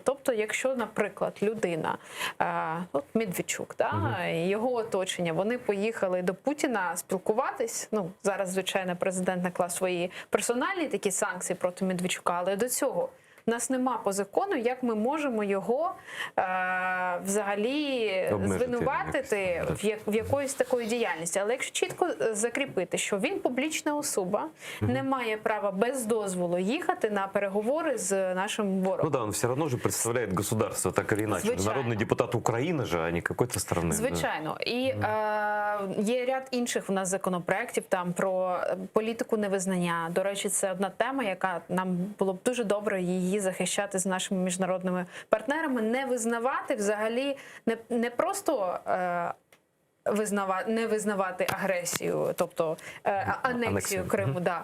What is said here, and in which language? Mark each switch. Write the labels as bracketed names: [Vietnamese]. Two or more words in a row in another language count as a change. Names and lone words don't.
[Ukrainian] Тобто, якщо, наприклад, людина, от Медведчук, його оточення, вони поїхали до Путіна спілкуватись, ну, зараз, звичайно, президент наклав свої персональні такі санкції проти Медведчука, але до цього у нас нема по закону, як ми можемо його взагалі звинуватити в якоїсь такої діяльності. Але якщо чітко закріпити, що він публічна особа, не має права без дозволу їхати на переговори з нашим ворогом. [Russian] Ну да, он все равно же представляет государство, так или иначе. [Ukrainian] Звичайно. [Russian] Народный депутат Украины же, а не какой-то страны. [Ukrainian] Звичайно. І є ряд інших у нас законопроєктів там про політику невизнання. До речі, це одна тема, яка нам було б дуже добре її захищати з нашими міжнародними партнерами. Не визнавати взагалі, не просто не визнавати агресію, тобто анексію Криму, да.